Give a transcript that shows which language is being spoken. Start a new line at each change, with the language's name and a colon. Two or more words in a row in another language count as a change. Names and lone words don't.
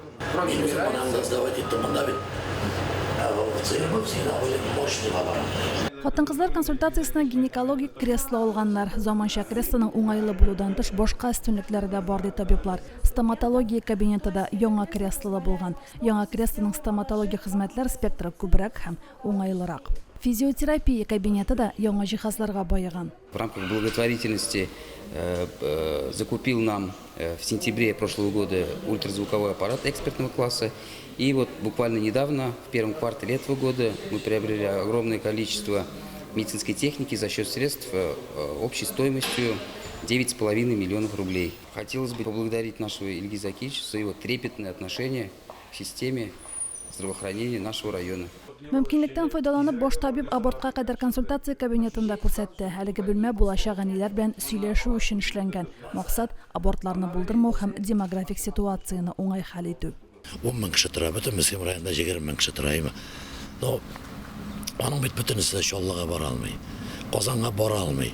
Tatar: Хатын-кызлар консультациясына гинекологик кресло алганнар. Заманча креслоның уңайлы булудан тыш башка өстенлекләре дә бар ди табиблар. Стоматология кабинетында яңа кресло булган. Яңа креслоның стоматология хезмәтләр спектры күбрәк һәм уңайлырак. Физиотерапия кабинеты да яңа җиһазларга баеган.
Russian: В рамках благотворительности закупил нам в сентябре прошлого года ультразвуковой аппарат экспертного класса. И вот буквально недавно, в первом квартале этого года, мы приобрели огромное количество медицинской техники за счет средств общей стоимостью 9,5 миллионов рублей. Хотелось бы поблагодарить нашего Ильгиза Акича за его трепетное отношение к системе здравоохранения нашего района.
Tatar: Мөмкинлектән файдаланып, баш табиб абортка кадәр консультация кабинетында күрсәтте. Әлеге бүлмә булачак әниләр белән сөйләшү өчен эшләнгән. Максат абортларны булдырмау һәм демографик ситуацияны уңай хәл итү. 10 мең кеше тора, бөтен Месхем районында 20 мең кеше тора. Но аның бит бөтенесе Чаллыга бара алмый, Казанга бара алмый.